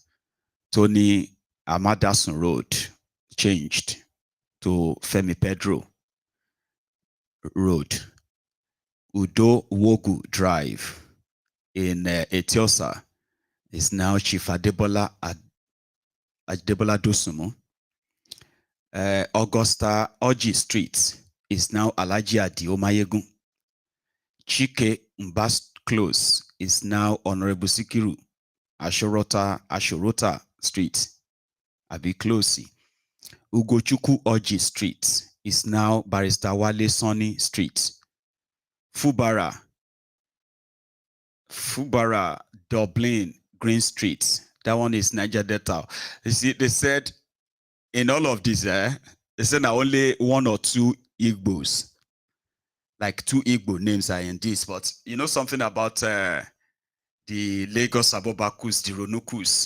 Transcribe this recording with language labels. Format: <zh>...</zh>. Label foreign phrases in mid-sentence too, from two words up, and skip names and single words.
<en>Tony Amadasun Road changed to Femi Pedro Road. Udo Wogu Drive in Etiosa is now Chief Adebola Dosumu. Augusta Oji Street is now Alaji Adio Mayegun. Chike Mbas Close is now Honorable Sikiru. Ashorota Street, Abi Close. Ugochukwu Oji Street is now Barrister Wale Sonny Street. Fubara Fubara, Dublin, Green Street. That one is Niger Delta. You see, they said in all of this, they said now only one or two Igbos, like two Igbo names are in this. But you know something about the Lagos Abobakus, the Ronukus?</en>